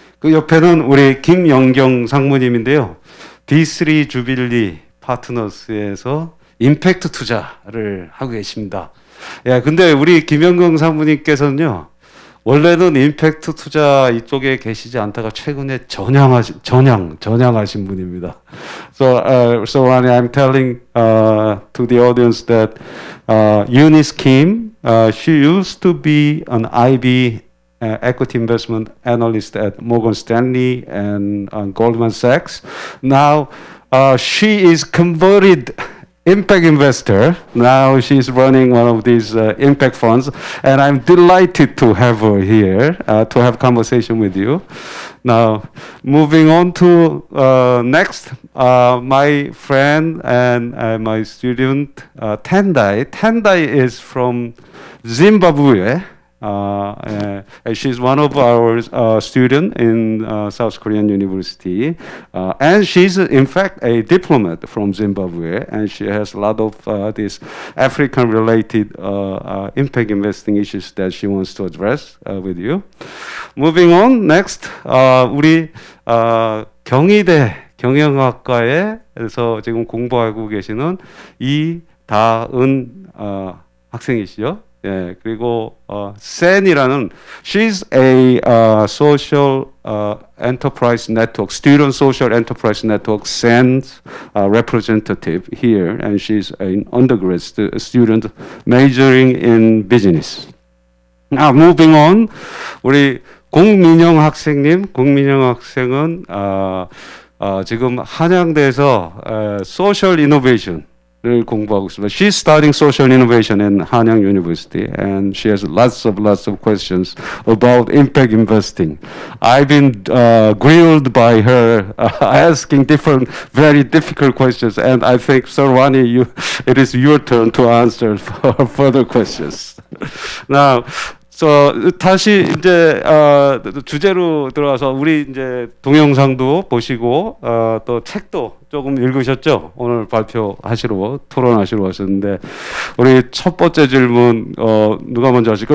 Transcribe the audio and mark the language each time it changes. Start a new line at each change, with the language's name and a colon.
Korean: 그 옆에는 우리 김영경 상무님인데요. D3 주빌리 파트너스에서 임팩트 투자를 하고 계십니다. 예, 근데 우리 김영경 상무님께서는요, 원래는 임팩트 투자 이쪽에 계시지 않다가 최근에 전향하신 분입니다.
English: So Ronnie, I'm telling to the audience that Eunice Kim, she used to be an IB equity investment analyst at Morgan Stanley and Goldman Sachs. Now she is converted impact investor. Now she's running one of these impact funds, and I'm delighted to have her here to have conversation with you. Now, moving on to next, my friend and my student Tendai. Tendai is from Zimbabwe. And she's one of our students in South Korean University, and she's in fact a diplomat from Zimbabwe, and she has a lot of these African-related impact investing issues that she wants to address with you. Moving on, next,
Korean: 우리 경희대 경영학과에서 지금 공부하고 계시는 이다은 학생이시죠? 예, 그리고 SEN이라는
English: she's a social enterprise network, student social enterprise network SEN's representative here, and she's an undergrad student majoring in business. Now moving on,
Korean: 우리 공민영 학생님, 공민영 학생은 지금 한양대에서 social innovation 를 공부하고 있습니다.
English: She's studying social innovation in Hanyang University, and she has lots of questions about impact investing. I've been grilled by her, asking different, very difficult questions, and I think, Sir Ronnie, it is your turn to answer for further questions. Now,
Korean: 다시 이제 주제로 들어와서 우리 이제 동영상도 보시고 또 책도 조금 읽으셨죠? 오늘 발표하시러 토론하시러 왔었는데 우리 첫 번째 질문 누가 먼저 하실까?